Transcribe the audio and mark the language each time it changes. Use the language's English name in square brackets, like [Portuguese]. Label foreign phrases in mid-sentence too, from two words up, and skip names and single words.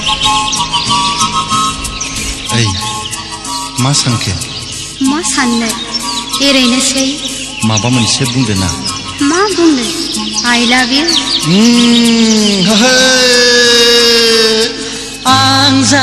[Bodo] ओइ मा सानखो? मा साननो एरैनोसै। माबा मोनसे बुंदो ना? मा बुंनो? [English] I love you। [Bodo] आं जा